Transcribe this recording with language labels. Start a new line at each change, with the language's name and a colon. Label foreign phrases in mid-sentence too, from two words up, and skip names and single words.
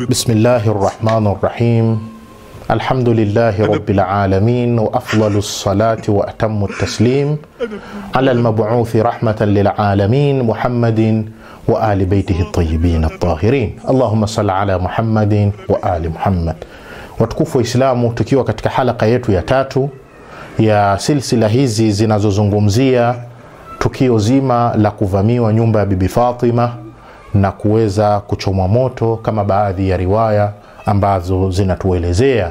Arabic: بسم الله الرحمن الرحيم. الحمد لله رب العالمين، وأفضل الصلاة وأتم التسليم على المبعوث رحمة للعالمين محمد وآل بيته الطيبين الطاهرين. اللهم صل على محمد وآل محمد.
Swahili: Watukufu wa Islamu, tukiwa katika halaka yetu ya 3 ya silsila hizi zinazozungumzia tukio zima la kuvamiwa nyumba ya Bibi Fatima na kuweza kuchomwa moto, kama baadhi ya riwaya ambazo zinatuelezea.